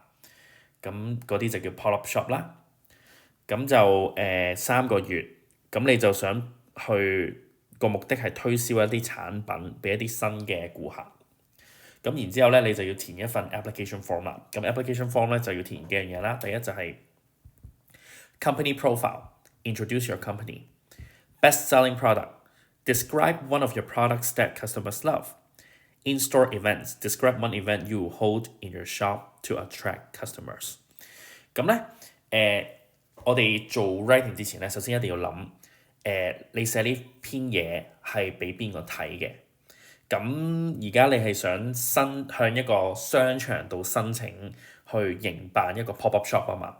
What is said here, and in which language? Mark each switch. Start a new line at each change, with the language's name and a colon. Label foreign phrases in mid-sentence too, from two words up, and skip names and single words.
Cantonese: 咁嗰啲就叫
English: pop-up shop
Cantonese: 啦。咁就3個月，咁你就想去個目的係推銷一啲產品俾一啲新嘅顧客。咁然之後咧，你就要填一份
English: application form
Cantonese: 啦。咁
English: application form
Cantonese: 咧就要填幾樣嘢啦。第一就係
English: company profile，introduce your company。best selling product，describe one of your products that customers love。in-store events，describe one event you hold in your shop to attract customers。
Cantonese: 咁咧我哋做 writing 之前咧，首先一定要諗你寫呢篇嘢係俾邊個睇嘅。咁而家你係想向一個商場度申請去營辦一個
English: pop-up shop
Cantonese: 啊嘛。